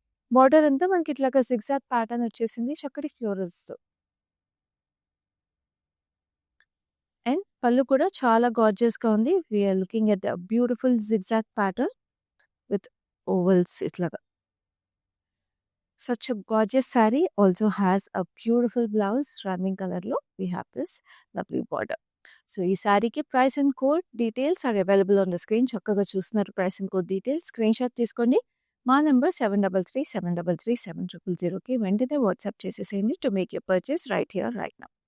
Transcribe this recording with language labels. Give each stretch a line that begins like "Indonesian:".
Telugu: Border అంతా మనకి ఇట్లాగా జిగ్‌జాగ్ ప్యాటర్న్ వచ్చేసింది చక్కటి ఫ్లోరల్స్‌తో. అండ్ పళ్ళు కూడా చాలా గార్జియస్‌గా ఉంది.
English: We are looking at a beautiful zigzag pattern with ovals ఇట్లాగా. Such a gorgeous saree also has a beautiful blouse running color lo. We have this lovely border. So,
Telugu: ఈ శారీకి
English: Price and code details are available on the screen.
Telugu: చక్కగా చూస్తున్నారు price and code details. Screen shot తీసుకోండి. మా number 7337337000కి వెంటనే WhatsApp చేసేసేయండి
English: To make your purchase right here right now.